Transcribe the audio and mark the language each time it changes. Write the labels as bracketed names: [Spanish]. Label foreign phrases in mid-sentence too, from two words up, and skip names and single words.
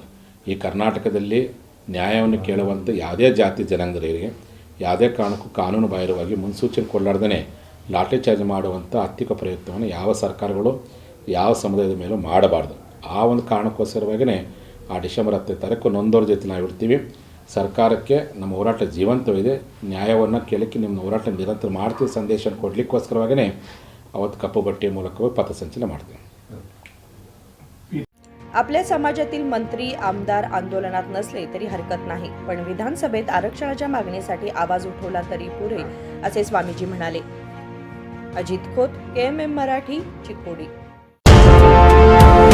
[Kannada] ಈ ಕರ್ನಾಟಕದಲ್ಲಿ ನ್ಯಾಯವನ್ನು ಕೇಳುವಂಥ ಯಾವುದೇ ಜಾತಿ ಜನಾಂಗದವರಿಗೆ ಯಾವುದೇ ಕಾರಣಕ್ಕೂ ಕಾನೂನು ಬಾಹಿರವಾಗಿ ಮುನ್ಸೂಚನೆ ಕೊಡಲಾರ್ದೇ ಲಾಠಿ ಚಾರ್ಜ್ ಮಾಡುವಂಥ ಆರ್ಥಿಕ ಪ್ರಯತ್ನವನ್ನು ಯಾವ ಸರ್ಕಾರಗಳು ಯಾವ ಸಮುದಾಯದ ಮೇಲೂ ಮಾಡಬಾರ್ದು. ಆ ಒಂದು ಕಾರಣಕ್ಕೋಸ್ಕರವಾಗಿಯೇ ಆ ಡಿಸೆಂಬರ್ 10ನೇ ತಾರೀಕು ನೊಂದೋರ ಜೊತೆ ನಾವು ಇರ್ತೀವಿ. ಸರ್ಕಾರಕ್ಕೆ ನಮ್ಮ ಹೋರಾಟ ಜೀವಂತವಿದೆ. ನ್ಯಾಯವನ್ನು ಕೇಳಕ್ಕೆ ನಿಮ್ಮ ಹೋರಾಟ ನಿರಂತರ ಮಾಡ್ತೀವಿ ಸಂದೇಶ ಕೊಡಲಿಕ್ಕೋಸ್ಕರವಾಗಿಯೇ ಅವತ್ತು ಕಪ್ಪು ಬಟ್ಟೆಯ ಮೂಲಕವೇ पथसंचलन ಮಾಡ್ತೀವಿ. [Marathi] आपल्या समाजातील मंत्री आमदार आंदोलनात नसले तरी हरकत नाही, पण विधानसभेत आरक्षणाच्या मागणीसाठी आवाज उठवला तरी पुरे, असे स्वामीजी म्हणाले. अजित खोत, KMM मराठी, चिकोडी.